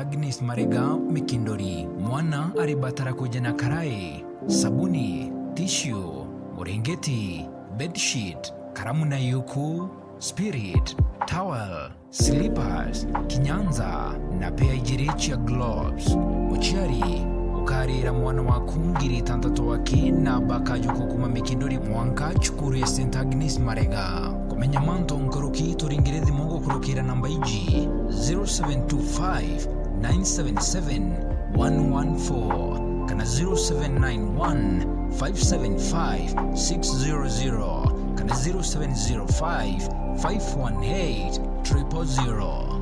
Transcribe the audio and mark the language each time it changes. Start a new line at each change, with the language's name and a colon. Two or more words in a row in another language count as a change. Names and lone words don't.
Meru: Agnes Marega Mikindori mwana aribatara kujena karai sabuni tissue murengeti bedsheet karamu na yuku
English: spirit towel slippers
Meru: kinyanza na pia ijirichi ya gloves uchiari ukarira mwana wa kungiri tantatu wake na bakajuku kuma Mikindori mwanka chukuru ya St. Agnes Marega kumenya manto nkoroki turingire thimogo kurukira namba iji 0725 977 114 kana 0791 575 600 kana 0705 518-000.